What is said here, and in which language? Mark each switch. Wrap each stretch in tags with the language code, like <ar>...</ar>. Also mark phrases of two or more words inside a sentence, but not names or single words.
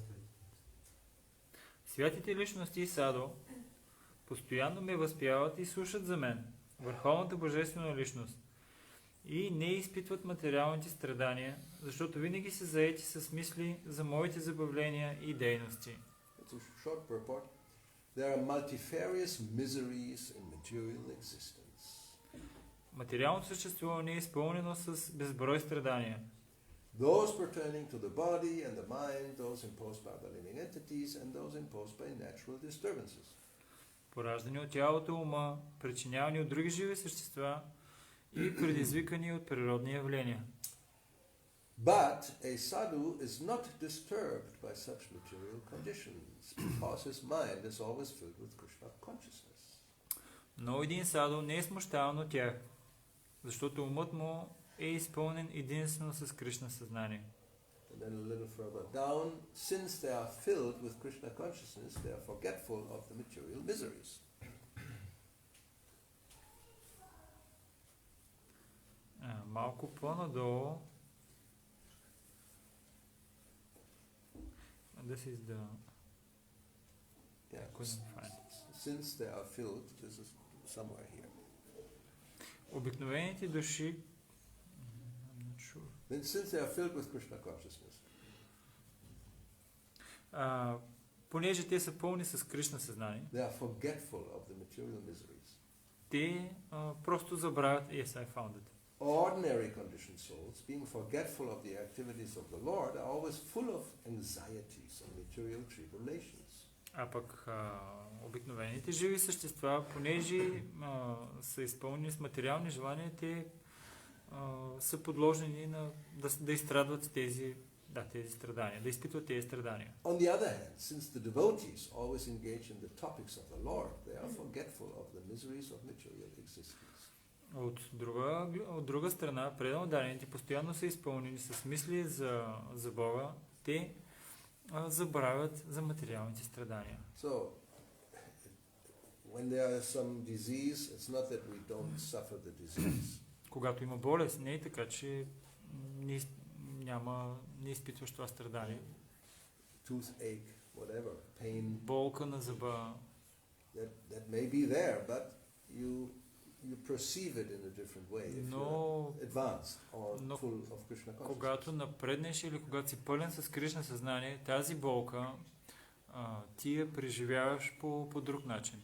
<bg>Святите личности и садо постоянно ме възпяват и слушат за мен, върховната божествена личност, и не изпитват материалните страдания, защото винаги са заети с мисли за моите забавления и дейности.</bg> <en>It's a short purport. There are multifarious miseries in material existence.</en> <bg>Материалното съществуване е изпълнено с безброй страдания.</bg> <en>Those pertaining to the body and the mind, those imposed by the living entities, and those imposed by natural disturbances.</en> <bg>Пораждани от тялото, ума, причинявани от други живи същества и предизвикани от природни явления.</bg> <en>But a sadhu is not disturbed by such material conditions because his mind is always filled with Krishna consciousness.</en> <bg>Но един садо не е смущаван от тях, защото умът му е изпълнен единствено с Кришна съзнание.</bg> <en>And then a little further down, since they are filled with Krishna consciousness, they are forgetful of the material miseries.</en> <bg>Малко по-надолу.</bg> <en>This is the... Yeah. Couldn't find. Since they are filled, this is somewhere here.</en> <bg>Обикновените души...</bg> <en>I'm not sure. Then since they are filled with Krishna consciousness.</en> <bg>Понеже те са пълни с Кришна съзнание,</bg> <en>They are forgetful of the material miseries.</en> <bg>те просто забравят...</bg> <en>Yes, I found it. Ordinary conditioned souls, being forgetful of the activities of the Lord, are always full of anxieties and material tribulations.</en> <bg>А пък обикновените живи същества, понеже са изпълнени с материални желания, те са подложени да изстрадват тези страдания, да изпитват тези страдания.</bg> <en>On the other hand, since the devotees always engage in the topics of the Lord, they are forgetful of the miseries of material existence.</en> <bg>От друга страна, преданодарените постоянно са изпълнени с мисли за Бога, те забравят за материалните страдания.</bg> <en>So, when there is some disease, it's not that we don't suffer the disease.</en> <bg>Когато има болест, не е така, че не изпитваш това страдание.</bg> <en>Toothache, whatever, pain.</en> <bg>Болка на зъба.</bg> <en>that may be there, but you perceive it in a different way if you're advanced or full of Krishna consciousness.</en> <bg>Когато напреднеш или когато си пълен с Кришна съзнание, тази болка ти я преживяваш по друг начин.</bg>